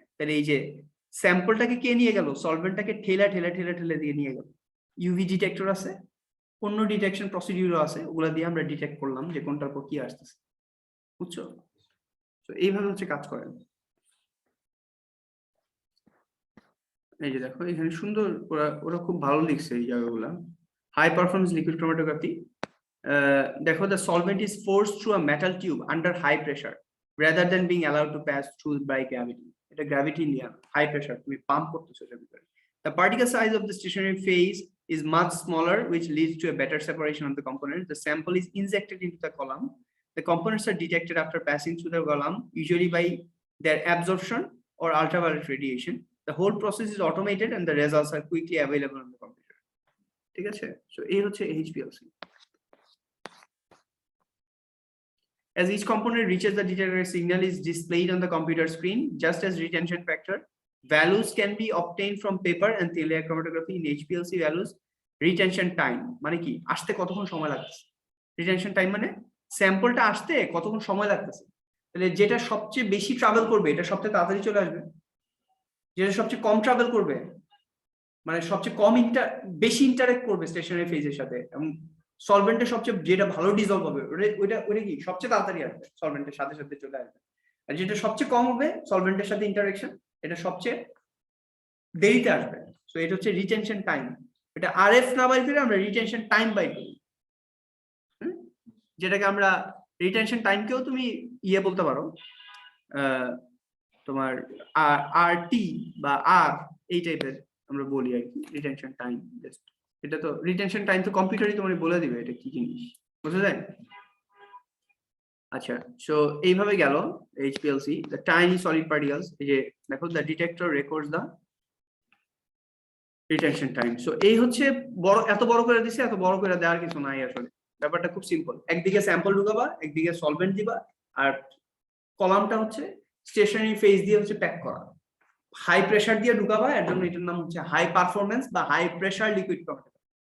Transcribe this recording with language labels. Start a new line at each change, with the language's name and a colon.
Bangla: তাহলে এই যে স্যাম্পলটাকে কে নিয়ে গেল, সলভেন্টটাকে ঠেলা ঠেলা ঠেলা ঠেলা দিয়ে নিয়ে গেল, ইউভি ডিটেক্টর আছে, অন্য ডিটেকশন প্রসিডিউর আছে, ওগুলা দিয়ে আমরা ডিটেক্ট করলাম যে কোনটার পর কি আসতেছে, বুঝছো? তো এইভাবে হচ্ছে কাজ করেন। এই যে দেখো এখানে সুন্দর ওরা খুব ভালো লিখছে এই জায়গাগুলা।
English: high performance liquid chromatography,
Bangla: দেখো
English: the solvent is forced through a metal tube under high pressure rather than being allowed to pass through by gravity.
Bangla: এটা গ্র্যাভিটি নিয়ে হাই প্রেসার তুমি পাম্প করতেছো এটার ভিতরে।
English: The particle size of the stationary phase is much smaller, which leads to a better separation of the components. The sample is injected into the column. The components are detected after passing through the column, usually by their absorption or ultraviolet radiation. The whole process is automated and the results are quickly available on the computer.
Bangla: ঠিক আছে, so এই হচ্ছে HPLC.
English: As each component reaches the detector, signal is displayed on the computer screen. Just as retention factor, values can be obtained from paper and thin layer chromatography. In HPLC values, retention time
Bangla: মানে কি, আসতে কতক্ষণ সময় লাগতেছে। Retention time মানে স্যাম্পলটা আসতে কতক্ষণ সময় লাগতেছে। তাহলে যেটা সবচেয়ে বেশি ট্রাভেল করবে এটা সবচেয়ে তাড়াতাড়ি চলে আসবে, যেটা সবচেয়ে কম ট্রাভেল করবে মানে সবচেয়ে কম বেশি ইন্টারেক্ট করবে স্টেশনারি ফেজের সাথে, এবং সলভেন্টের সবচেয়ে যেটা ভালো ডিজলভ হবে ওইটা কি সবচেয়ে তাড়াতাড়ি আসবে, সলভেন্টের সাথে সাথে চলে আসবে। আর যেটা সবচেয়ে কম হবে সলভেন্টের সাথে ইন্টারেকশন, এটা সবচেয়ে দেরিতে আসবে। সো এটা হচ্ছে রিটেনশন টাইম। এটা আরএফ না বাই করে আমরা রিটেনশন টাইম বাই করি, যেটাকে আমরা রিটেনশন টাইমকেও তুমি ইয়ে বলতে পারো, তোমার আর টি বা আর এই টাইপের আমরা বলি আর কি রিটেনশন টাইম। এটা তো রিটেনশন টাইম তো কম্পিউটারই তোমাকে বলে দিবে এটা কি জিনিস, বুঝা যায়? আচ্ছা, সো এইভাবে গেল HPLC,
English: the tiny solid particles।
Bangla: এই যে দেখো
English: the detector records the retention time।
Bangla: So এই হচ্ছে বড়, এত বড় করে দিছে, এত বড় করে দেওয়ার কিছু নাই আসলে, ব্যাপারটা খুব সিম্পল। একদিকে স্যাম্পল ঢুকাবা, একদিকে সলভেন্ট দিবা, আর কলামটা হচ্ছে স্টেশনারি ফেজ দিয়ে হচ্ছে প্যাক করা। হাই প্রেসার দিয়ে ঢুকাবা, এর জন্য এটার নাম হচ্ছে হাই পারফরমেন্স বা হাই প্রেসার লিকুইড ক্রোমাটোগ্রাফি।